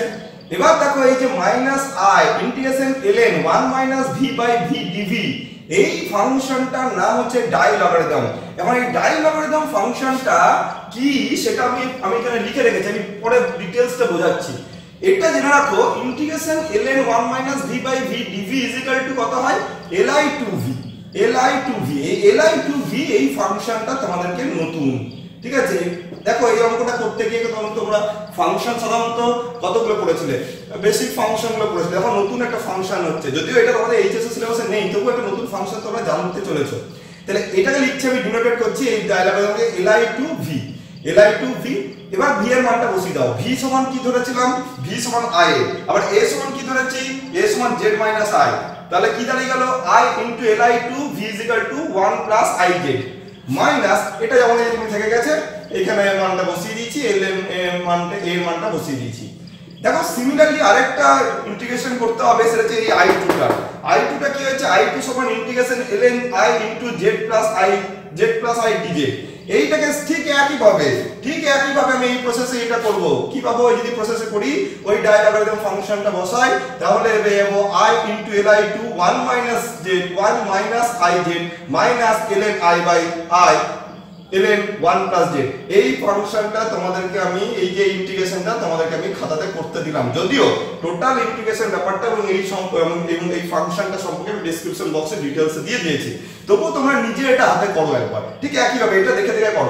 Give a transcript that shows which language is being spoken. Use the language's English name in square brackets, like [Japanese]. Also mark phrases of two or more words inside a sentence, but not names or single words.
[Bangla] এবার দেখো এই যে [English] minus i integration ln 1 minus v by v dv, [Bangla] এই ফাংশনটার নাম হচ্ছে [English] di logarithm. [Bangla] এখন এই [English] di logarithm function [Bangla] কি সেটা আমি এখানে লিখে রেখেছি, আমি পরে ডিটেইলসটা বোঝাচ্ছি। এটা জেনে রাখো ইন্টিগ্রেশন ln 1 - v / v dv = কত হয় li to v। li to v, এই li to v এই ফাংশনটা তোমাদেরকে নতুন, ঠিক আছে। দেখো এই অঙ্কটা করতে গিয়ে তোমরা ফাংশন সাধারণত কতগুলো পড়েছিলে, বেসিক ফাংশনগুলো পড়েছিলে। এখন নতুন একটা ফাংশন হচ্ছে, যদিও এটা তোমাদের [English] HSC syllabus [Bangla] নেই, তবুও একটা নতুন ফাংশন তোমরা জানতে চলেছো। তাহলে এটাকে লিখছি আমি ডিনোটেড করছি এই ডায়াগ্রামে li to v, li to v। এবার v এর মানটা বসিয়ে দাও। v সমান কি ধরেছিলাম, v সমান i, আবার a সমান কি ধরেছি, a সমান [English] z minus i। [Bangla] তাহলে কি দাঁড়িয়ে গেল [English] i into li to v = 1 plus ij [Bangla] মাইনাস এটা যেমন এরকম থেকে গেছে, এখানে মানটা বসিয়ে দিয়েছি, ln এর মানটা বসিয়ে দিয়েছি। দেখো সিমিলারলি আরেকটা ইন্টিগ্রেশন করতে হবে, সেটা হচ্ছে এই i2 টা কি হচ্ছে, i2 সমান [English] integration ln i into z plus i dz. [Bangla] এইটাকে ঠিক একইভাবে আমি এই প্রসেসে এটা করব। কি পাবো, যদি প্রসেসে করি ওই [English] diagram function [Bangla] বসাই, তাহলে পাবো [English] i into li to 1 minus ij minus ln i by i ln 1 plus z। [Bangla] এই ফাংশনটা তোমাদেরকে আমি এই যে ইন্টিগ্রেশনটা তোমাদেরকে আমি খাতাতে করতে দিলাম, যদিও [English] total integration [Bangla] ব্যাপারটা এবং এই ফাংশনটা সম্পর্কে আমি [English] description box [Bangla] ডিটেইলসে দিয়ে দিয়েছি, তবুও তোমরা নিজে এটা হাতে করো একবার, ঠিক একইভাবে এটা দেখে করো।